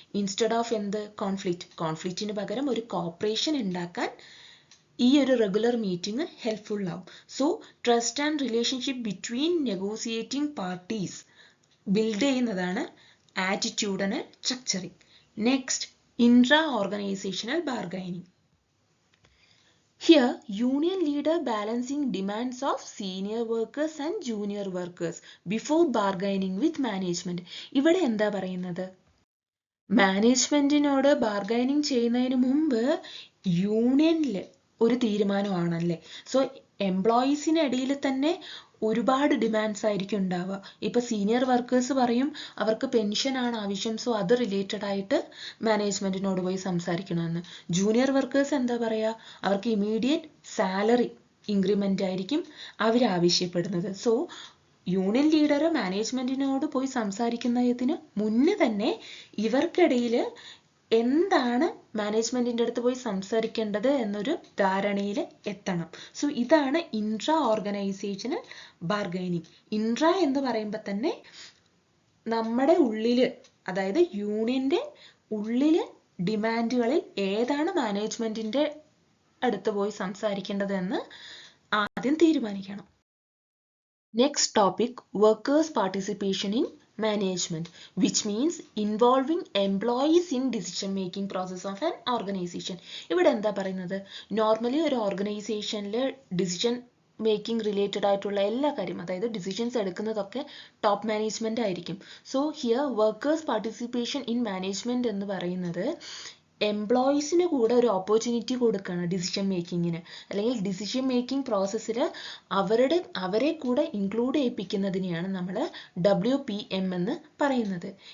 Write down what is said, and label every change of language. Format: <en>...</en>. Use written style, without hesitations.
<ml>Instead of എന്ത് കോൺഫ്ലിക്റ്റിന് പകരം ഒരു കോപ്പറേഷൻ ഉണ്ടാക്കാൻ ഈ ഒരു റെഗുലർ മീറ്റിംഗ് ഹെൽപ്ഫുൾ ആവും. So</ml> <en>trust and relationship between negotiating parties</en> <ml>build ചെയ്യുന്നതാണ് ആറ്റിറ്റ്യൂഡനൽ structuring. Next, intra organisational bargaining.</ml> <en>Here, union leader balancing demands of senior workers and junior workers before bargaining with management.</en> <ml>ഇവിടെ എന്താ പറയുന്നത്? മാനേജ്മെന്റിനോട് bargaining ചെയ്യുന്നതിന് മുമ്പ് യൂണിയനിൽ ഒരു തീരുമാനമാണല്ലേ. So എംപ്ലോയീസിനിടയിൽ തന്നെ ഒരുപാട് ഡിമാൻഡ്സ് ആയിരിക്കും ഉണ്ടാവുക. ഇപ്പൊ സീനിയർ വർക്കേഴ്സ് പറയും അവർക്ക് പെൻഷൻ ആണ് ആവശ്യം, സോ അത് റിലേറ്റഡ് ആയിട്ട് മാനേജ്മെന്റിനോട് പോയി സംസാരിക്കണമെന്ന്. ജൂനിയർ വർക്കേഴ്സ് എന്താ പറയാ, അവർക്ക് ഇമീഡിയറ്റ് സാലറി ഇൻക്രിമെന്റ് ആയിരിക്കും അവർ ആവശ്യപ്പെടുന്നത്. സോ യൂണിയൻ ലീഡർ മാനേജ്മെന്റിനോട് പോയി സംസാരിക്കുന്നതിന് മുന്നേ തന്നെ ഇവർക്കിടയിൽ എന്താണ് മാനേജ്മെന്റിന്റെ അടുത്ത് പോയി സംസാരിക്കേണ്ടത് എന്നൊരു ധാരണയിൽ എത്തണം. സോ ഇതാണ് ഇൻട്രാ ഓർഗനൈസേഷണൽ ബാർഗൈനിങ്. ഇൻട്രാ എന്ന് പറയുമ്പോൾ തന്നെ നമ്മുടെ ഉള്ളിൽ, അതായത് യൂണിയന്റെ ഉള്ളില് ഡിമാൻഡുകളിൽ ഏതാണ് മാനേജ്മെന്റിന്റെ അടുത്ത് പോയി സംസാരിക്കേണ്ടത് എന്ന് ആദ്യം തീരുമാനിക്കണം.</ml> <en>Next topic, workers participation in management, which means involving employees in decision making process of an organization.</en> <ml>ഇവിടെ എന്താ പറയുന്നത്, നോർമലി ഒരു ഓർഗനൈസേഷനിൽ ഡിസിഷൻ മേക്കിംഗ് റിലേറ്റഡ് ആയിട്ടുള്ള എല്ലാ കാര്യം, അതായത് ഡിസിഷൻസ് എടുക്കുന്നതൊക്കെ ടോപ്പ് മാനേജ്മെന്റ് ആയിരിക്കും. So here workers participation in management എന്ന് പറയുന്നത് എംപ്ലോയീസിന് കൂടെ ഒരു ഓപ്പർച്യൂണിറ്റി കൊടുക്കുകയാണ് ഡിസിഷൻ മേക്കിങ്ങിന്, അല്ലെങ്കിൽ ഡിസിഷൻ മേക്കിംഗ് പ്രോസസ്സിൽ അവരെ കൂടെ ഇൻക്ലൂഡ് ചെയ്യിപ്പിക്കുന്നതിനെയാണ് നമ്മൾ WPM എന്ന് പറയുന്നത്.</ml>